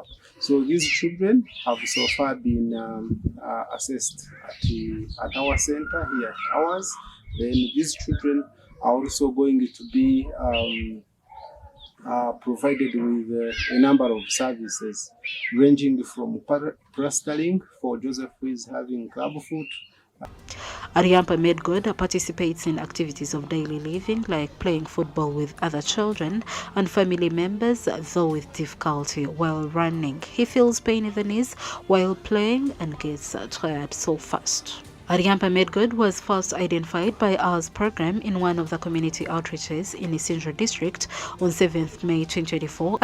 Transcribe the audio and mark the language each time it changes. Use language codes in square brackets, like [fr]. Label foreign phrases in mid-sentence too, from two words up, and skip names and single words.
[en] So these children have so far been assessed at our center here at ours. Then these children are also going to be provided with a number of services, ranging from plastering for Joseph, who is having clubfoot. Ariampa Medgod participates in activities of daily living like playing football with other children and family members, though with difficulty while running. He feels pain in the knees while playing and gets tired so fast. Ariampa Medgod was first identified by ours program in one of the community outreaches in Isinjo district on 7th May 2024.